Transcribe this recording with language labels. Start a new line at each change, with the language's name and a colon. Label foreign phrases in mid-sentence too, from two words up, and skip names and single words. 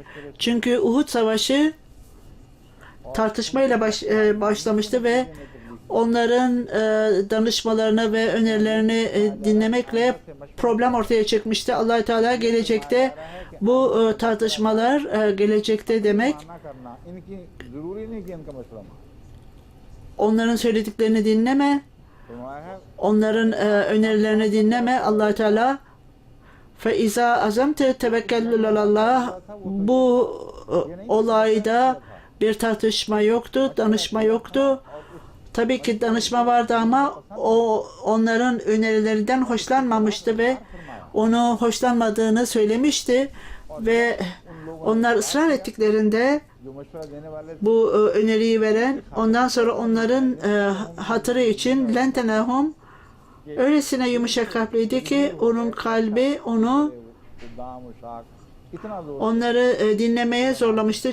Turkish: Çünkü Uhud Savaşı tartışmayla başlamıştı ve onların danışmalarını ve önerilerini dinlemekle problem ortaya çıkmıştı. Allah Teala gelecekte bu tartışmalar gelecekte demek onların söylediklerini dinleme, onların önerilerini dinleme.
Arabic: Allah Teala فَاِذَا أَزَمْتَ تَوَكَّلُّ عَلَى.
Turkish: Bu olayda bir tartışma yoktu, danışma yoktu. Tabii ki danışma vardı ama o onların önerilerinden hoşlanmamıştı ve onu hoşlanmadığını söylemişti ve onlar ısrar ettiklerinde bu öneriyi veren, ondan sonra onların hatırı için lentenehum öylesine yumuşak kalpliydi ki onun kalbi onu onları dinlemeye zorlamıştı.